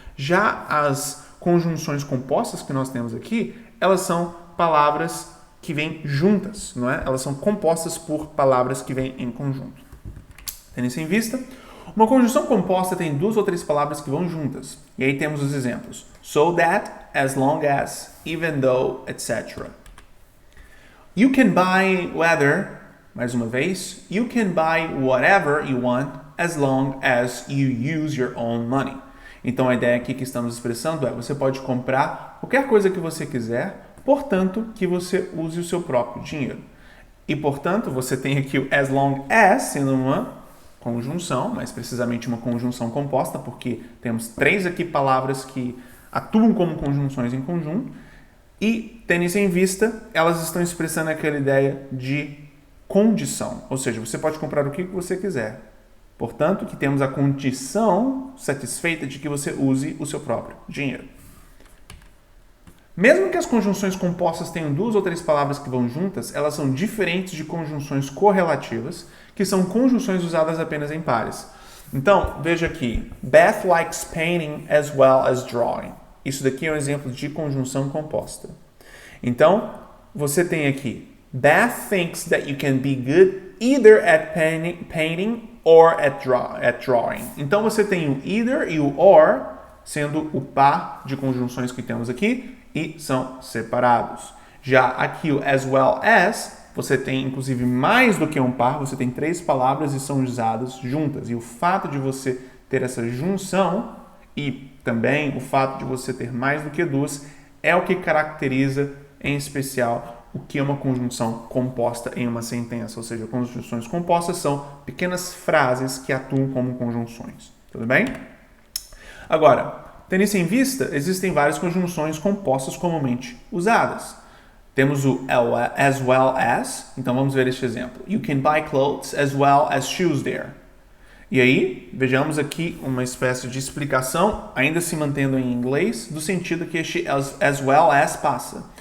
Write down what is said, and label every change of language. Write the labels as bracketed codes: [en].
[pt] Já as conjunções compostas que nós temos aqui, elas são palavras que vêm juntas, não é? Elas são compostas por palavras que vêm em conjunto. Tendo isso em vista, uma conjunção composta tem duas ou três palavras que vão juntas. E aí temos os exemplos. [en] So that, as long as, even though, etc. You can buy whether, [pt] mais uma vez, [en] you can buy whatever you want as long as you use your own money. [pt] Então a ideia aqui que estamos expressando é, você pode comprar qualquer coisa que você quiser, portanto, que você use o seu próprio dinheiro. E, portanto, você tem aqui o as long as sendo uma conjunção, mais precisamente uma conjunção composta, porque temos três aqui palavras que atuam como conjunções em conjunto. E, tendo isso em vista, elas estão expressando aquela ideia de condição. Ou seja, você pode comprar o que você quiser. Portanto, que temos a condição satisfeita de que você use o seu próprio dinheiro. Mesmo que as conjunções compostas tenham duas ou três palavras que vão juntas, elas são diferentes de conjunções correlativas, que são conjunções usadas apenas em pares. Então, veja aqui. [en] Beth likes painting as well as drawing. [pt] Isso daqui é um exemplo de conjunção composta. Então, você tem aqui. [en] Beth thinks that you can be good either at painting or at drawing. [pt] Então, você tem o either e o or, sendo o par de conjunções que temos aqui, e são separados. Já aqui o as well as, você tem inclusive mais do que um par, você tem três palavras e são usadas juntas. E o fato de você ter essa junção e também o fato de você ter mais do que duas é o que caracteriza, em especial, o que é uma conjunção composta em uma sentença. Ou seja, conjunções compostas são pequenas frases que atuam como conjunções. Tudo bem? Agora, tendo isso em vista, existem várias conjunções compostas comumente usadas. Temos o as well as, então vamos ver este exemplo. [en] You can buy clothes as well as shoes there. [pt] E aí, vejamos aqui uma espécie de explicação, ainda se mantendo em inglês, do sentido que este as well as passa.